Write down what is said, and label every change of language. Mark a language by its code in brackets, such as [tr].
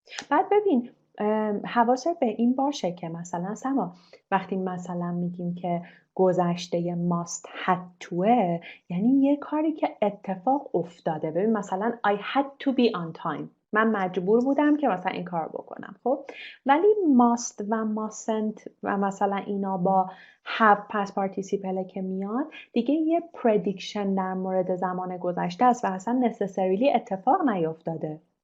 [fa] بعد ببین حواست به این باشه که مثلا سما وقتی مثلا میگیم که گذشته must had toه یعنی یه کاری که اتفاق افتاده. ببین مثلا [en] I had to be on time. [fa] من مجبور بودم که مثلا این کار بکنم. خب ولی must و mustn't و مثلا اینا با have past participle که میاد دیگه یه prediction در مورد زمان گذشته است و اصلا necessarily اتفاق نیفتاده.